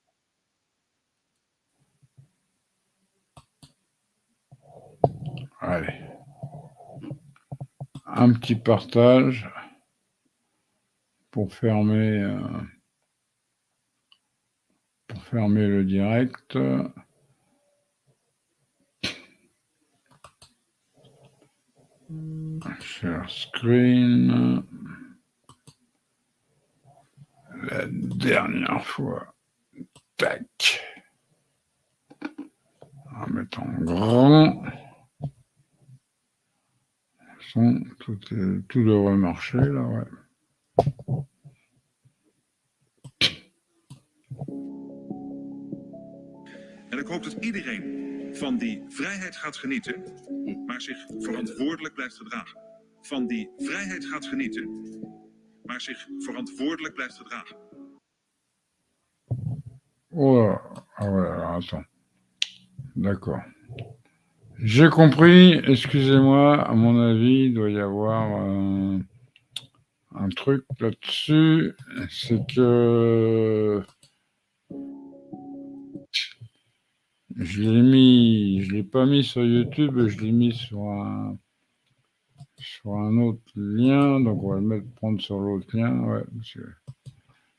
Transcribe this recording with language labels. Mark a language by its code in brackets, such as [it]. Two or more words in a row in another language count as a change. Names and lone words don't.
[fr] Allez. Un petit partage pour fermer le direct. [en] Share screen. [fr] La dernière fois. Tac. On va mettre en grand. Tout devrait marcher là, ouais. [nl] En ik hoop dat iedereen van die vrijheid gaat genieten, maar zich verantwoordelijk blijft gedragen. Van die vrijheid gaat genieten, maar zich verantwoordelijk blijft gedragen. [fr] Oh, ah ouais, alors attends. D'accord. J'ai compris, excusez-moi, à mon avis, il doit y avoir un truc là-dessus, c'est que je l'ai pas mis sur YouTube, je l'ai mis sur un autre lien, donc on va le prendre sur l'autre lien, ouais.